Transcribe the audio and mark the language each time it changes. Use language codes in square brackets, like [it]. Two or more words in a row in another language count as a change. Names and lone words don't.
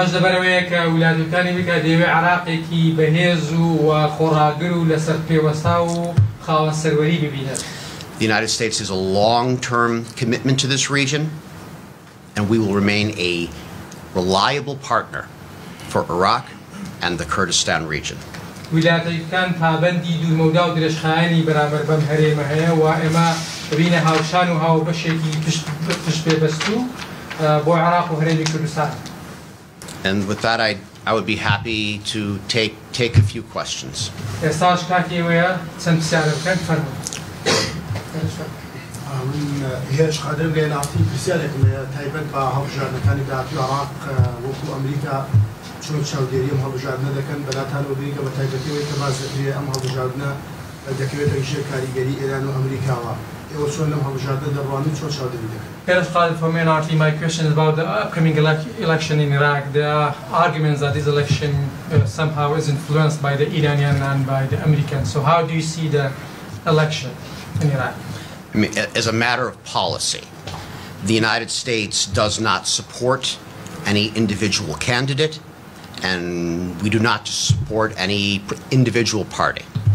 [en] The United States has a long-term commitment to this region, and we will remain a reliable partner for Iraq and the Kurdistan region. [ckb] ویلایەتەکان پابەندی دوورمەودا و درێژخایەنی بەرامبەر بەم هەرێمە هەیە و ئێمە ببینە هاوشان و هاوبەشێکی پشت پێبەستوو بۆ عێراق و هەرێمی کوردستان. [en] And with that, I would be happy to take a few questions. [ckb] ئێستاش کاتێوەیە چەند پرسیارە بکەن فەرموون. هێش قادر گەیەناتی پرسیارێکم هەیە تایبەت بە هەڵبژاردنەکانی داهاتووی عێراق وەکو ئەمریکا چۆن چاودێری ئەم هەڵبژاردنە دەکەن بەلاتانەوە بێگە بە تایبەتیەوەی کە باز دەکرێت ئەم هەڵبژاردنە دەکەوێتە ئیشە کاریگەری ئێران و ئەمریکاوە. ئێوە چۆن لەم هەڵبژاردنە دەڕوانن چۆن چاودێری دەکەن؟ [en] Here's Khalid for me and RT. My question is about the upcoming election in Iraq. There are arguments that this election somehow is influenced by the Iranian and by the Americans. So how do you see the election in Iraq? I mean, as a matter of policy, the United States does not support any individual candidate, and we do not support any individual party.